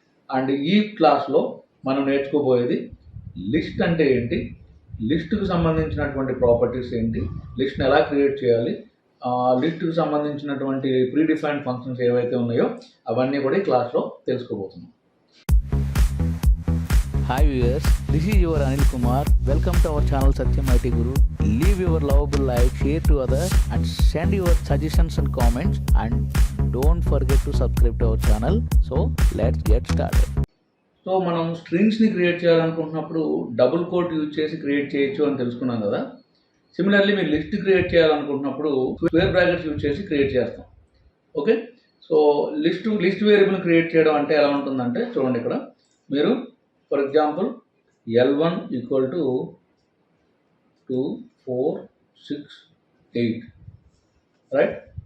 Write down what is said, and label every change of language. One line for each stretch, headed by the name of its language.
Telugu: And ఈ క్లాస్లో మనం నేర్చుకోబోయేది లిస్ట్ అంటే ఏంటి, లిస్ట్కి సంబంధించినటువంటి ప్రాపర్టీస్ ఏంటి, లిస్ట్ని ఎలా క్రియేట్ చేయాలి, లిస్ట్కి సంబంధించినటువంటి ప్రీడిఫైన్డ్ ఫంక్షన్స్ ఏవైతే ఉన్నాయో అవన్నీ కూడా ఈ క్లాస్లో తెలుసుకోబోతున్నాం.
English: Hi viewers, this is your Anil Kumar. Welcome to our channel satyamitguru. Leave your lovable like, share to others and send your suggestions and comments, and don't forget to subscribe to our channel. So let's get started.
Telugu: So మనం స్ట్రింగ్స్ని create చేయాలనుకుంటున్నప్పుడు double coat use చేసి create చేయొచ్చు అని తెలుసుకున్నాం కదా. Similarly మీరు list create చేయాలనుకుంటున్నప్పుడు square brackets use చేసి create చేస్తాం. Okay, so list variable create చేయడం అంటే ఎలా ఉంటుందంటే చూడండి, ఇక్కడ మీరు for example L1 equal to 2, 4, 6, 8 right.